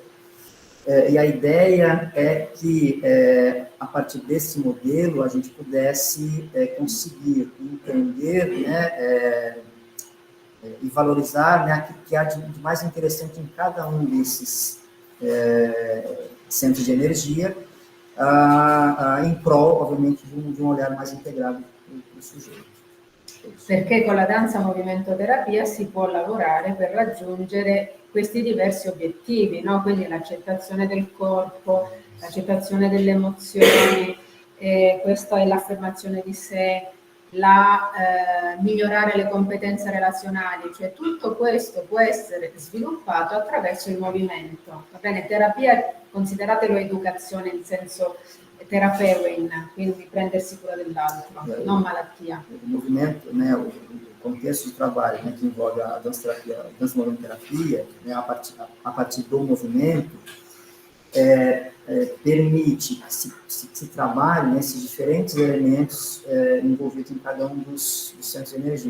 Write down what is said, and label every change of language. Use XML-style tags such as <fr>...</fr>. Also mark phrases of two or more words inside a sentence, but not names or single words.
<pt>E a ideia é que, a partir desse modelo, a gente pudesse conseguir entender, né, e valorizar, né, aquilo que há de mais interessante em cada um desses centros de energia, em prol, ovviamente, de um olhar mais integrado do sujeito.</pt> <it>Perché con la danza movimento terapia si può lavorare per raggiungere questi diversi obiettivi, no? Quindi l'accettazione del corpo, l'accettazione delle emozioni, questa è l'affermazione di sé, migliorare le competenze relazionali, cioè tutto questo può essere sviluppato attraverso il movimento. Va bene, terapia, consideratelo educazione in senso terapeuin, quindi prendersi cura dell'altro, non malattia.</it> <pt>O movimento, né, o contexto de trabalho, né, que envolve a dança-movimento-terapia, né, a partir do movimento, permite que se trabalhe, né, esses diferentes elementos envolvidos em cada um dos centros de energia.</pt>